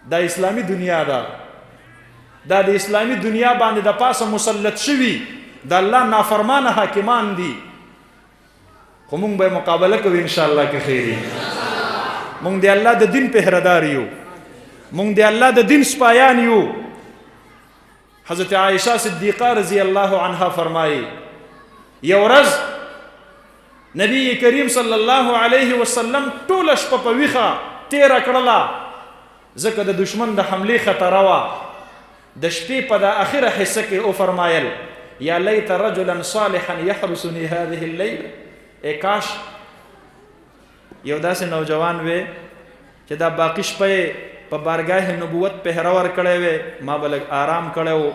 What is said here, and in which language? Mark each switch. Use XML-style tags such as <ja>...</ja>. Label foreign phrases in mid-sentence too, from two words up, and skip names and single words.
<ps>دا اسلامی دنیا ده، دا د اسلامی دنیا باندې د پاسه مسلط شوي د الله نافرمانه حاکمان دي، خو مونږ به مقابله کوو انشاءالله که خیری. مونږ د الله د دین پهردار یو، مونږ د الله د دین سپایان یو. حضرت عائشہ صدیقہ</ps> <ar>رضی اللہ عنہ</ar> <ps>فرمائی یو ورځ نبی کریم</ps> <ar>صلی الله علیه وسلم</ar> <ps>ټوله شپه په ویښه تیره کړله، ځکه د دشمن د حملې خطره وه. د شپې په د اخره حصه کې او فرمایل</ps> <ar>یا لیت رجلا صالحا یحرسنی هذه اللیل،</ar> <ps>ای کاش یو داسې نوجوان وی چې دا باقی شپه په بارگاه نبوت پهره ورکړی وی، ما به لږ آرام کړی و.</ps>